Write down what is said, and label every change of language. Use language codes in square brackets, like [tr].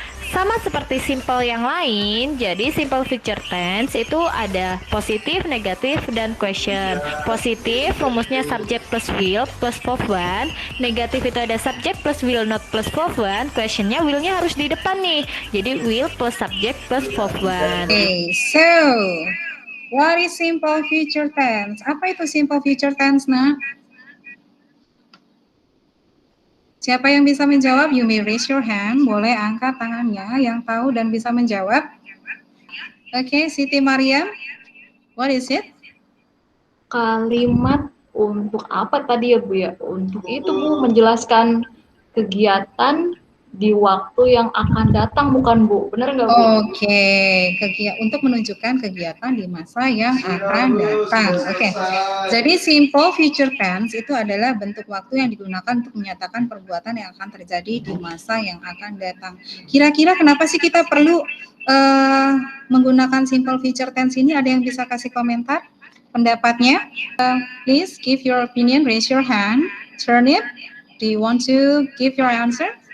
[id] Sama seperti simple yang lain, jadi simple future tense itu ada positif, negatif, dan question. Positif rumusnya subject plus will plus verb one. Negatif itu ada subject plus will not plus verb one. Questionnya willnya harus di depan nih. Jadi will plus subject plus verb one. [en] Okay, so what is simple future tense? [id] Apa itu simple future tense, nah? Siapa yang bisa menjawab? [en] You may raise your hand. [id] Boleh angkat tangannya yang tahu dan bisa menjawab. [en] Oke, Siti Mariam. What is it? [id] Kalimat untuk apa tadi ya Bu ya? Untuk itu Bu, menjelaskan kegiatan di waktu yang akan datang, bukan Bu? Benar nggak Bu? Oke, untuk menunjukkan kegiatan di masa yang akan datang. Oke, jadi simple future tense itu adalah bentuk waktu yang digunakan untuk menyatakan perbuatan yang akan terjadi di masa yang akan datang. Kira-kira kenapa sih kita perlu menggunakan simple future tense ini? Ada yang bisa kasih komentar pendapatnya? [en] Please give your opinion, raise your hand. Turnip, do you want to give your answer?